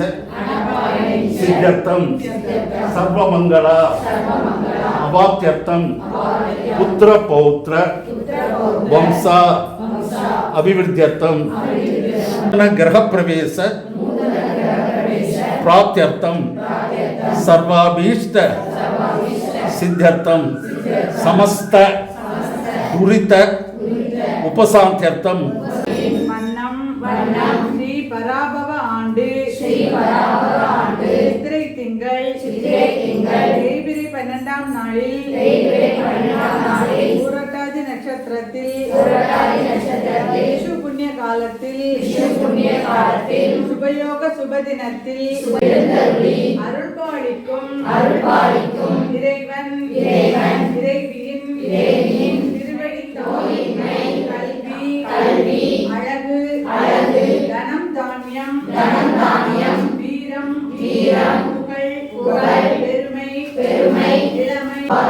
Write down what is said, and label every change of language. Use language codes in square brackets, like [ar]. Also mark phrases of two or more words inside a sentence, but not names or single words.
[sa] सिद्ध्यर्थं सर्वमंगल अवाप्त्यर्थं पुत्र पौत्र वंश अभिवृद्ध्यर्थं ग्रह प्रवेश प्राप्त्यर्थं सर्वाभीष्ट सिद्ध्यर्थं समस्त दुरित उपशांत्यर्थं [ta] ஸ்ரீ பராபவ ஆண்டே சித்திரை திங்கள் தேய்பிரை 12ஆம் நாளில் பூரட்டாதி நட்சத்திரத்தில் விஷு புண்ணிய காலத்தில் சுபயோக சுபதினத்தில் அருள்பாலிக்கும் இறைவன் இறைவியின் திருவடி கல்வி அழகு தனம் தானியம் வீரம் புகழ் பெருமை இளமை